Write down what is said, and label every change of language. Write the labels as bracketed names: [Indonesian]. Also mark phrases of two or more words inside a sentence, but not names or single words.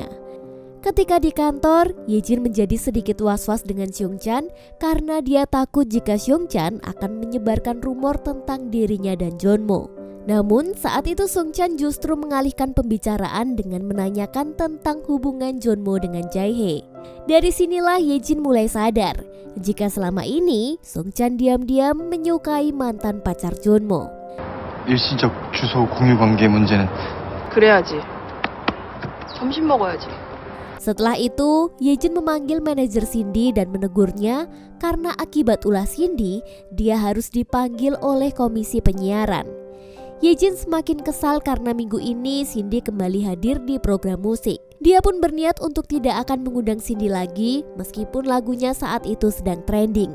[Indonesian] Ketika di kantor, Yejin menjadi sedikit was-was dengan Seungchan karena dia takut jika Seungchan akan menyebarkan rumor tentang dirinya dan Jeonmo. Namun saat itu Seungchan justru mengalihkan pembicaraan dengan menanyakan tentang hubungan Jeonmo dengan Jae-hye. Dari sinilah Yejin mulai sadar jika selama ini Seungchan diam-diam menyukai mantan pacar Jeonmo. [Korean] 일시적 주소 공유 관계 문제는 그래야지. 점심 먹어야지. [Indonesian] Setelah itu, Yejin memanggil manajer Cindy dan menegurnya karena akibat ulah Cindy, dia harus dipanggil oleh komisi penyiaran. Yejin semakin kesal karena minggu ini Cindy kembali hadir di program musik. Dia pun berniat untuk tidak akan mengundang Cindy lagi meskipun lagunya saat itu sedang trending.